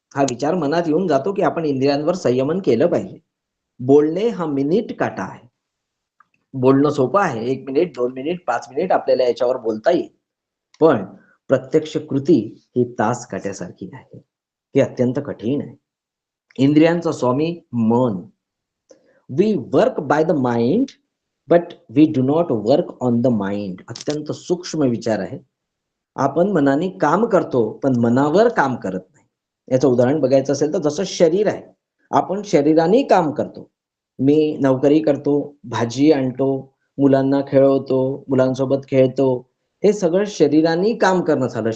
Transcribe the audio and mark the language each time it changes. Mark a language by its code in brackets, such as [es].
[mr] हा विचार मनात येऊन जातो की आपण इंद्रियांवर संयमन केलं पाहिजे. बोलणे हा मिनिट काटा आहे. बोलणं सोपं आहे, 1 मिनिट, 2 मिनिट, 5 मिनिट आपल्याला याच्यावर बोलता येईल, पण प्रत्यक्ष कृती ही तास काट्यासारखी आहे. हे अत्यंत कठीण आहे. इंद्रियांचा स्वामी मन. [en] We work by the mind but we do not work on the mind. [mr] अत्यंत सूक्ष्म विचार आहे. आपण मनाने काम करतो पण मनावर काम करत नाही. याचं उदाहरण बघायचं असेल तर जसं शरीर आहे, आपण शरीराने काम करतो. मी नोकरी करतो, भाजी आणतो, मुलांना खेळवतो, मुलांसोबत खेळतो, हे सगळं शरीराने काम करणं झालं.